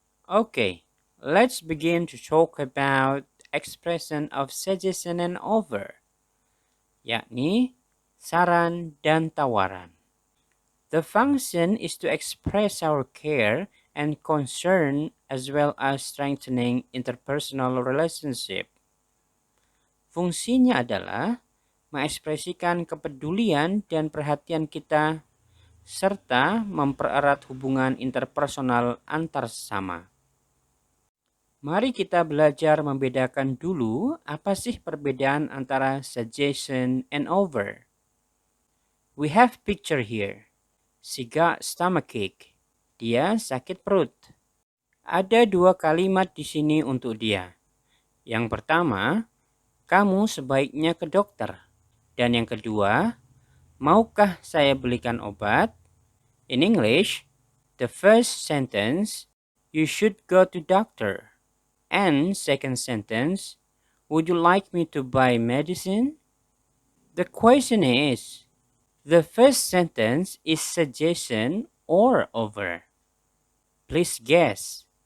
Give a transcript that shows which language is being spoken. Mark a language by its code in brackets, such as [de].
[en] Okay, let's begin to talk about expression of suggestion and over, [id] yakni saran dan tawaran. [en] The function is to express our care and concern as well as strengthening interpersonal relationship. [id] Fungsinya adalah mengekspresikan kepedulian dan perhatian kita serta mempererat hubungan interpersonal antar sesama. Mari kita belajar membedakan dulu apa sih perbedaan antara [en] suggestion and over. We have picture here. She got stomachache. [id] Dia sakit perut. Ada dua kalimat di sini untuk dia. Yang pertama, kamu sebaiknya ke dokter. Dan yang kedua, maukah saya belikan obat? [en] In English, the first sentence, you should go to doctor. And second sentence, would you like me to buy medicine? The question is, the first sentence is suggestion or over? Please guess.